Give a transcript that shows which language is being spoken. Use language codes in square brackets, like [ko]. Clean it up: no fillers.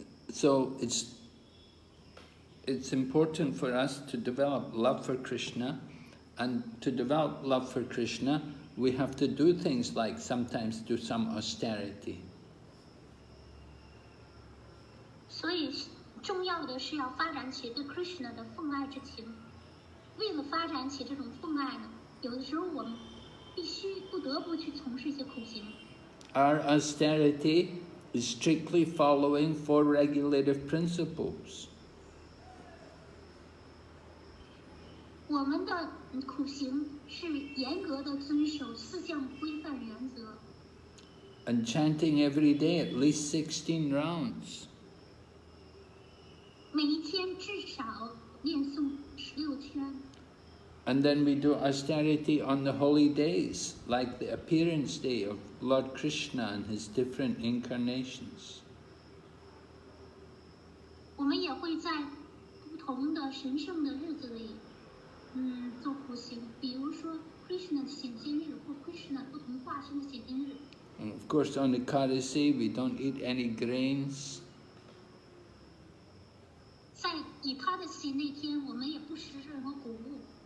[en] So it's important for us to develop love for Krishna, and to develop love for Krishna, we have to do things like sometimes do some austerity. [zh] 所以重要的是要发展起对 Krishna 的奉爱之情。为了发展起这种奉爱呢，有的时候我们不得不去从事一些苦行。 [en] Our austerity is strictly following 4 regulative principles. [zh] 我们的苦行是严格的遵守4项规范原则。 [en] And chanting every day at least 16 rounds. [zh] 每一天至少念诵16圈。 [en] And then we do austerity on the holy days, like the appearance day of Lord Krishna and his different incarnations. [zh] 我们也会在不同的神圣的日子里，做苦行，比如说 Krishna 的显现日或 Krishna 不同化身的显现日。 [en] And of course on the Ekadasi we don't eat any grains. [zh] 在以他的喜那天，我们也不食任何谷物。